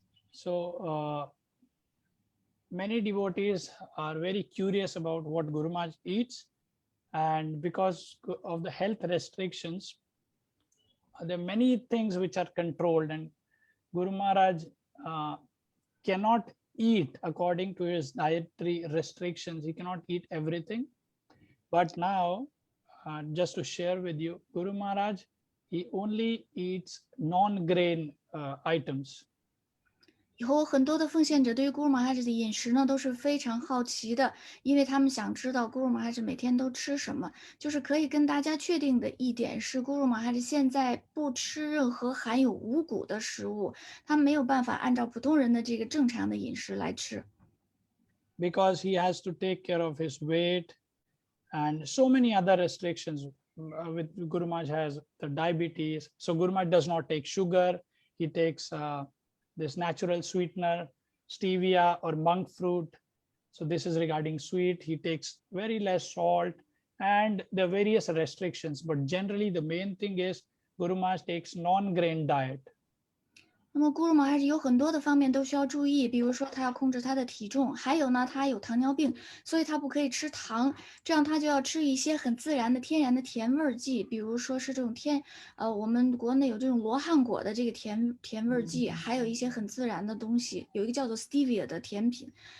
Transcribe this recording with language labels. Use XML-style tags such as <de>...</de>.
<en>So many devotees are very curious about what Guru Maharaj eats, and because of the health restrictions, there are many things which are controlled, and Guru Maharaj cannot eat according to his dietary restrictions. He cannot eat everything. But now, just to share with you, Guru Maharaj, he only eats non-grain items.</en> <zh>以后很多的奉献者对于 Guru Maharaj 的饮食呢都是非常好奇的，因为他们想知道 Guru Maharaj 每天都吃什么。就是可以跟大家确定的一点是 Guru Maharaj 现在不吃任何含有五谷的食物，他没有办法按照普通人的这个正常的饮食来吃。</zh> <en>Because he has to take care of his weight and so many other restrictions. With Guru Maharaj has the diabetes, so Guru Maharaj does not take sugar. He takes this natural sweetener, stevia or monk fruit. So this is regarding sweet. He takes very less salt, and there are various restrictions. But generally, the main thing is Guru Maharaj takes non-grain diet.</en> <zh>那么咕噜玛哈是有很多的方面都需要注意，比如说他要控制他的体重，还有呢，他有糖尿病，所以他不可以吃糖，这样他就要吃一些很自然的天然的甜味剂，比如说是这种我们国内有这种罗汉果的这个甜味剂，还有一些很自然的东西，有一个叫做 stevia 的甜品。</zh>